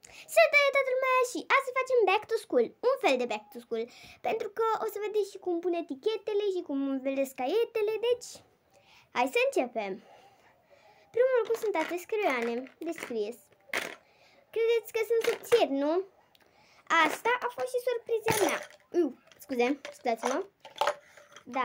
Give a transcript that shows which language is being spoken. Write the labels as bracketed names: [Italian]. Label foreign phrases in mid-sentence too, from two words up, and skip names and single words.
[Romanian] Salutare toată lumea și astăzi facem [English] back to school, [Romanian] un fel de [English] back to school, [Romanian] pentru că o să vedeți și cum pun etichetele și cum vedeți caietele, deci hai să începem. Primul lucru sunt aceste creioane de scris. Credeți că sunt subțiri, nu? Asta a fost și surpriza mea. Scuzați-mă. Da.